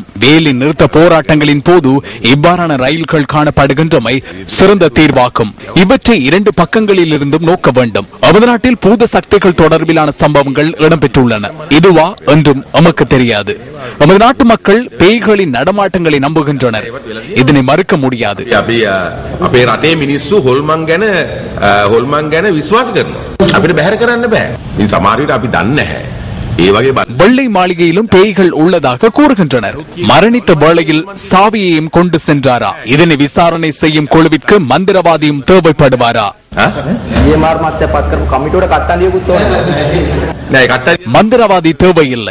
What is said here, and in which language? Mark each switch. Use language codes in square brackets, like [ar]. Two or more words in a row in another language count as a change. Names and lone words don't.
[ta] வேலை நிறுத்த போராட்டங்களின் போது இவ்வாறான ரயில்கள் காணப்படுகின்றமை சிறந்த தீர்வாகும். இவற்றை இரண்டு பக்கங்களில் இருந்தும் நோக்க வேண்டும். நமது நாட்டில் பூத சக்திகள் தொடர்பிலான சம்பவங்கள் இடம்பெற்றுள்ளன. இதுவா என்றும் நமக்கு தெரியாது. நமது நாட்டு மக்கள் பேய்களின் நடமாட்டங்களை நம்புகின்றனர். இதனை மறுக்க முடியாது. [si] අපේ රටේ මිනිස්සු හොල්මන් ගැන විශ්වාස කරනවා. අපිට බැහැර කරන්න බෑ. ඉතින් සමහර විට අපි දන්නේ නැහැ. ඒ වගේ [ta] வெள்ளை மாளிகையிலும் பேய்கள் உள்ளதாக கூறுகின்றனர். மரணித்த வேளையில் சாவியையும் கொண்டு சென்றாரா? இதனை விசாரணை செய்யும் குழுவிற்கு மந்திரவாதியும் தேவைப்படுவாரா? மந்திரவாதி தேவையில்லை.